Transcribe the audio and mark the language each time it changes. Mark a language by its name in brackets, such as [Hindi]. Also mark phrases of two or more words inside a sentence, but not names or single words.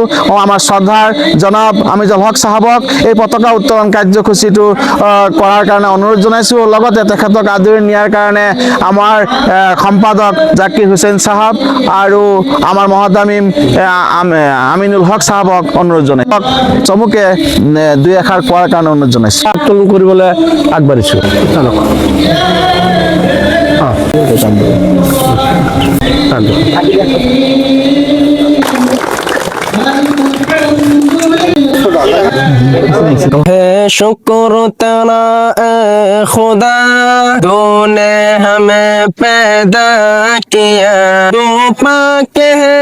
[Assamese] আমাৰ শ্ৰদ্ধাৰ জনাব আমিজুল হক সাহাবক এই পতাকা উত্তোলন কাৰ্যসূচীটো কৰাৰ কাৰণে অনুৰোধ জনাইছোঁ। লগতে তেখেতক আদৰি নিয়াৰ কাৰণে আমাৰ সম্পাদক জাকিৰ হুছেইন সাহাব আৰু আমাৰ মহতামিম আমিনুল হক সাহাবক অনুৰোধ জনাইছোঁ। চমুকে দুই এষাৰ কোৱাৰ কাৰণে অনুৰোধ জনাইছোঁ। উত্তোলন কৰিবলৈ আগবাঢ়িছোঁ। [Urdu] है शुक्र तेरा ए खुदा, तूने हमें पैदा किया, तू पाक है